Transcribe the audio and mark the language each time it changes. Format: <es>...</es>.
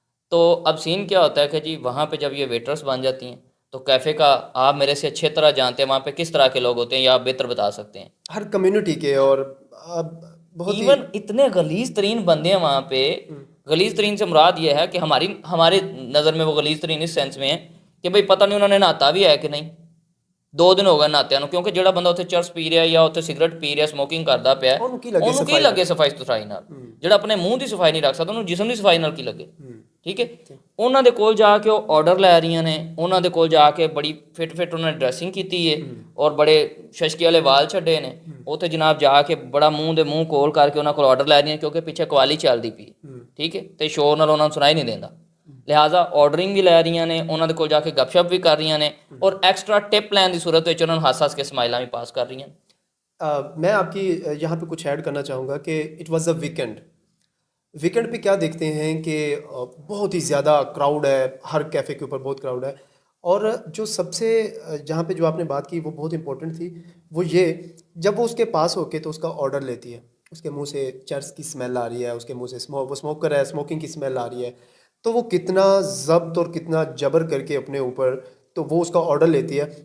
<hi>तो अब सीन क्या होता है कि जी वहाँ पे जब ये वेटर्स बन जाती हैं तो कैफ़े का आप मेरे से अच्छे तरह जानते हैं वहाँ पे किस तरह के लोग होते हैं, या आप बेहतर बता सकते हैं। हर कम्युनिटी के, और बहुत ही इवन इतने गलीज तरीन बंदे हैं वहाँ पे। गलीज तरीन से मुराद ये है कि हमारे नज़र में वो गलीज तरीन इस सेंस में है कि भाई पता नहीं उन्होंने नहाता भी है कि नहीं,</hi> <pa>2 ਦਿਨ ਹੋ ਗਏ ਨਹਾਤਿਆਂ ਨੂੰ, ਕਿਉਂਕਿ ਜਿਹੜਾ ਬੰਦਾ ਉੱਥੇ ਚਰਸ ਪੀ ਰਿਹਾ ਜਾਂ ਉੱਥੇ ਸਿਗਰਟ ਪੀ ਰਿਹਾ, ਸਮੋਕਿੰਗ ਕਰਦਾ ਪਿਆ, ਉਹਨੂੰ ਕੀ ਲੱਗੇ ਉਹਨੂੰ ਕੀ ਸਫਾਈ ਲੱਗੇ ਸਫਾਈ ਸੁਥਰਾਈ ਨਾਲ? ਜਿਹੜਾ ਆਪਣੇ ਮੂੰਹ ਦੀ ਸਫਾਈ ਨਹੀਂ ਰੱਖ ਸਕਦਾ, ਉਹਨੂੰ ਜਿਸਮ ਦੀ ਸਫਾਈ ਨਾਲ ਕੀ ਲੱਗੇ? ਠੀਕ ਹੈ। ਉਹਨਾਂ ਦੇ ਕੋਲ ਜਾ ਕੇ ਉਹ ਆਰਡਰ ਲੈ ਰਹੀਆਂ ਨੇ, ਉਹਨਾਂ ਦੇ ਕੋਲ ਜਾ ਕੇ ਬੜੀ ਫਿਟ ਉਹਨਾਂ ਨੇ ਡਰੈਸਿੰਗ ਕੀਤੀ ਹੈ ਔਰ ਬੜੇ ਸ਼ਸ਼ਕੀ ਵਾਲੇ ਵਾਲ ਛੱਡੇ ਨੇ, ਉੱਥੇ ਜਨਾਬ ਜਾ ਕੇ ਬੜਾ ਮੂੰਹ ਦੇ ਮੂੰਹ ਕੋਲ ਕਰਕੇ ਉਹਨਾਂ ਕੋਲ ਆਰਡਰ ਲੈ ਰਹੀਆਂ, ਕਿਉਂਕਿ ਪਿੱਛੇ ਕਵਾਲੀ ਚੱਲਦੀ ਪਈ, ਠੀਕ ਹੈ, ਤੇ ਸ਼ੋਰ ਨਾਲ ਉਹਨਾਂ ਨੂੰ ਸੁਣਾਈ ਨਹੀਂ ਦਿੰਦਾ, ਲਿਹਾਜ਼ਾ ਆਰਡਰਿੰਗ ਵੀ ਲੈ ਰਹੀਆਂ ਨੇ, ਉਹਨਾਂ ਦੇ ਕੋਲ ਜਾ ਕੇ ਗੱਪਸ਼ਪ ਵੀ ਕਰ ਰਹੀਆਂ ਨੇ, ਔਰ ਐਕਸਟਰਾ ਟਿਪ ਲੈਣ ਦੀ सूरत ਵਿੱਚ ਉਹਨਾਂ ਨੂੰ ਹੱਸ ਕੇ ਸਮਾइलां</pa> <hi>भी पास कर रही हैं। मैं आपकी यहाँ पे कुछ ऐड करना चाहूँगा कि इट वाज अ वीकेंड पे क्या देखते हैं कि बहुत ही ज़्यादा क्राउड है, हर कैफ़े के ऊपर बहुत क्राउड है। और जो सबसे जहाँ पे जो आपने बात की वो बहुत इंपॉर्टेंट थी, वो ये, जब वो उसके पास होके तो उसका ऑर्डर लेती है, उसके मुंह से चर्च की स्मेल आ रही है, उसके मुंह से वो स्मोक कर रहा है, स्मोकिंग की स्मेल आ रही है, तो वो कितना ज़ब्त और कितना जबर करके अपने ऊपर तो वो उसका ऑर्डर लेती है।</hi>